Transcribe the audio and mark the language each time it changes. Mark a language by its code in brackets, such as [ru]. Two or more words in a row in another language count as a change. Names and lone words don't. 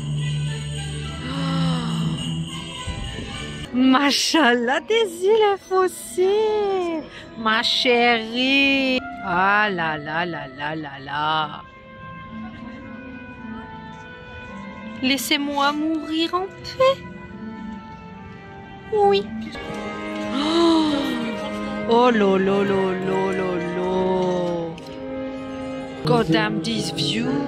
[fr] Machallah, des îles fossiles. Ma chérie. Ah là là là là là là. Laissez-moi mourir en paix. Oui. Oh lo lo lo lo lo lo. [en] God damn this view.